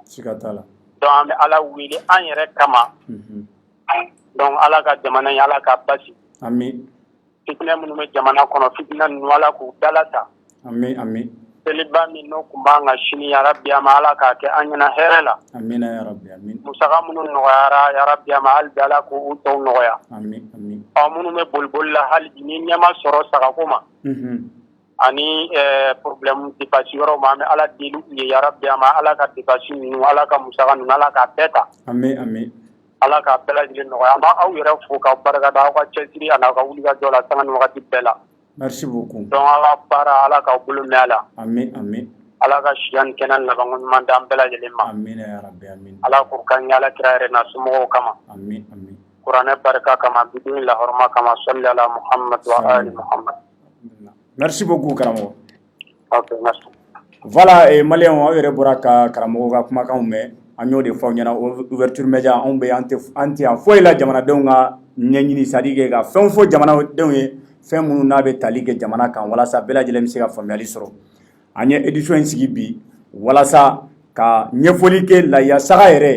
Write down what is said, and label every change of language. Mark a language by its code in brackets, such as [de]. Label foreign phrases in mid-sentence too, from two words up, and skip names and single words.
[bm] Siga t'a la. Donc an bɛ Ala wele an yɛrɛ kama. Donc Ala ka jamana in Ala ka basi. Amin. Fitinɛ minnu bɛ jamana kɔnɔ fitinɛ ninnu Ala k'u dalata. Amin amin. Seliba min n'o tun b'an ka sini [ar] يا رب [bm] ama Ala k'a kɛ an ɲɛna hɛrɛ la. Amina [ar] يا رب [bm] amin. Musaka minnu nɔgɔyara [ar] يا رب [bm] ama hali bi Ala k'u tɔw nɔgɔya. Amin amin. Minnu bɛ boliboli la hali bi ni ɲɛma sɔrɔ sagako ma. Ani [fr] problème dépasse [bm] yɔrɔ ma an bɛ Ala deli u ye [ar] يا رب [bm] ama Ala ka dépasse ninnu Ala ka musaka ninnu Ala k'a bɛɛ ta. Amin amin. Ala k'a bɛɛ lajɛlen nɔgɔya an b'aw yɛrɛ fo k'aw barikada aw ka cɛsiri a n'aw ka wulikajɔ la sanga ni wagati bɛɛ la. [fr] Merci beaucoup. [bm] Donc Ala baara Ala k'aw bolo mɛn a la. Amin amin. Ala ka siya ni kɛnɛ laban ɲuman di an bɛɛ lajɛlen ma. Amin [ar] يا رب [bm] amin. Ala k'o kan ɲɛ Ala kira yɛrɛ n'a somɔgɔw kama. Amin amin. Kuranɛ barika kama bidon lahɔrɔma kama [ar] صل على محمد وعلى آل محمد. [fr] Merci beaucoup karamɔgɔ. Ok merci. Voilà malien [bm] aw yɛrɛ bɔra ka karamɔgɔ ka kumakanw mɛn an y'o de fɔ ɲɛna [fr] ouverture media [bm] anw bɛ an tɛ yan foyi la jamanadenw ka ɲɛɲini sadi kɛ ka fɛn fɔ jamanadenw ye fɛn minnu n'a bɛ tali kɛ jamana kan walasa bɛɛ lajɛlen bɛ se ka faamuyali sɔrɔ an ye édition in sigi bi walasa ka ɲɛfɔli kɛ lahiya saga yɛrɛ